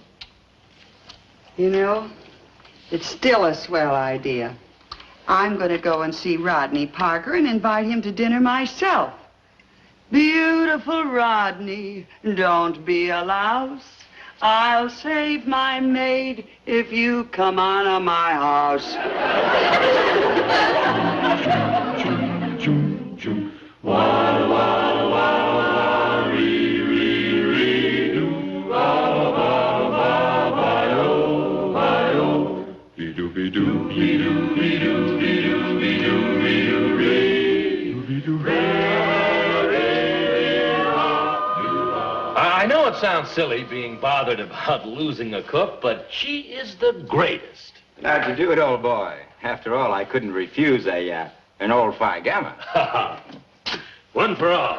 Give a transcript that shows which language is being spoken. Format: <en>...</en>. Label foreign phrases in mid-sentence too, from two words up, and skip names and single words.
<en>You know, it's still a swell idea. I'm going to go and see Rodney Parker and invite him to dinner myself. Beautiful Rodney, don't be a louse. I'll save my maid if you come on to my house. Wah, wah, wah, wah, ree, ree, ree, doo, wah, wah, wah, wah-yo, wah-yo. Be-doo, be-doo, be-doo, be-doo, be-doo, be-doo, be-doo, ree, be-doo, ree. I know it sounds silly being bothered about losing a cook, but she is the greatest. How'd you do it, old boy? After all, I couldn't refuse an old Phi Gamma. One for all.</en>